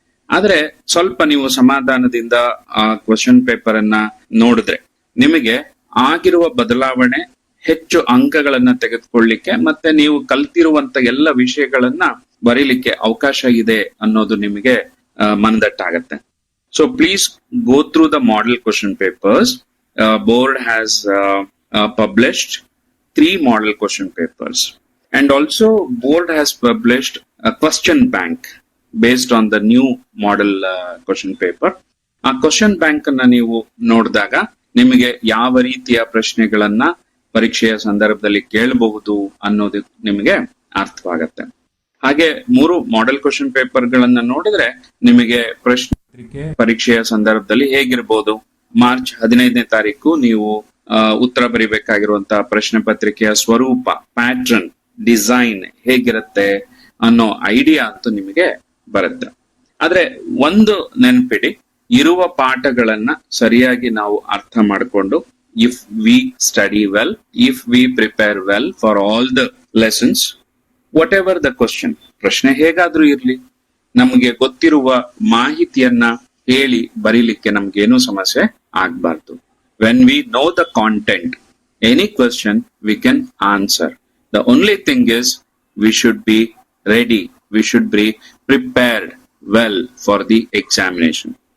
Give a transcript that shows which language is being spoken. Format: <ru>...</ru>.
<kn>ಆದ್ರೆ ಸ್ವಲ್ಪ ನೀವು ಸಮಾಧಾನದಿಂದ ಆ ಕ್ವಶನ್ ಪೇಪರ್ ಅನ್ನ ನೋಡಿದ್ರೆ ನಿಮಗೆ ಆಗಿರುವ ಬದಲಾವಣೆ ಹೆಚ್ಚು ಅಂಕಗಳನ್ನ ತೆಗೆದುಕೊಳ್ಳಿಕ್ಕೆ ಮತ್ತೆ ನೀವು ಕಲ್ತಿರುವಂತ ಎಲ್ಲ ವಿಷಯಗಳನ್ನ ಬರೀಲಿಕ್ಕೆ ಅವಕಾಶ ಇದೆ ಅನ್ನೋದು ನಿಮಗೆ ಮನದಟ್ಟಾಗತ್ತೆ.</kn> <en>So please go through the model question papers. Board has published 3 model question papers, and also board has published a question bank based on the new model question paper.</en> <kn>ಆ ಕ್ವಶನ್ ಬ್ಯಾಂಕ್ ಅನ್ನ ನೀವು ನೋಡಿದಾಗ ನಿಮಗೆ ಯಾವ ರೀತಿಯ ಪ್ರಶ್ನೆಗಳನ್ನ ಪರೀಕ್ಷೆಯ ಸಂದರ್ಭದಲ್ಲಿ ಕೇಳಬಹುದು ಅನ್ನೋದು ನಿಮಗೆ ಅರ್ಥವಾಗತ್ತೆ. ಹಾಗೆ 3 ಮಾಡೆಲ್ ಕ್ವಶನ್ ಪೇಪರ್ ಗಳನ್ನ ನೋಡಿದ್ರೆ ನಿಮಗೆ ಪ್ರಶ್ನೆ ಪರೀಕ್ಷೆಯ ಸಂದರ್ಭದಲ್ಲಿ ಹೇಗಿರ್ಬೋದು, ಮಾರ್ಚ್ 15ನೇ ತಾರೀಕು ನೀವು ಉತ್ತರ ಬರಿಬೇಕಾಗಿರುವಂತಹ ಪ್ರಶ್ನೆ ಪತ್ರಿಕೆಯ ಸ್ವರೂಪ, ಪ್ಯಾಟ್ರನ್, ಡಿಸೈನ್ ಹೇಗಿರುತ್ತೆ ಅನ್ನೋ ಐಡಿಯಾ ಅಂತೂ ನಿಮಗೆ ಬರುತ್ತೆ. ಆದ್ರೆ ಒಂದು ನೆನ್ಪಿಡಿ, ಇರುವ ಪಾಠಗಳನ್ನ ಸರಿಯಾಗಿ ನಾವು ಅರ್ಥ ಮಾಡಿಕೊಂಡು,</kn> <en>if we study well, if we prepare well for all the lessons, whatever the question,</en> <kn>ಪ್ರಶ್ನೆ ಹೇಗಾದ್ರೂ ಇರ್ಲಿ, ನಮಗೆ ಗೊತ್ತಿರುವ ಮಾಹಿತಿಯನ್ನ ಹೇಳಿ ಬರೀಲಿಕ್ಕೆ ನಮ್ಗೇನು ಸಮಸ್ಯೆ ಆಗ್ಬಾರ್ದು.</kn> <en>When we know the content, any question we can answer. The only thing is we should be ready, we should be prepared well for the examination.</en>